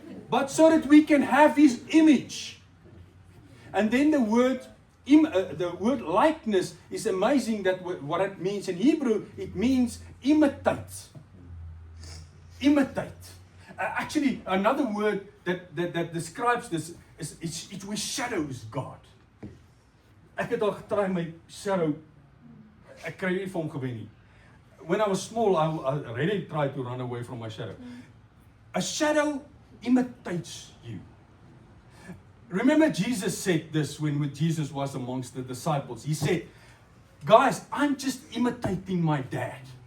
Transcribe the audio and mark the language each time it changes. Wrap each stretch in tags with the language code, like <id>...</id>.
<en>But so that we can have His image. And then the word likeness is amazing that what it means. In Hebrew, it means imitate. Imitate. Actually, another word that describes this is it shadows God.</en> <af>Ek het al getry my shadow. Ek kry nie vir hom gewen nie.</af> <en>When I was small, I really tried to run away from my shadow. A shadow imitates you. Remember Jesus said this when Jesus was amongst the disciples. He said, guys, I'm just imitating my dad.</en>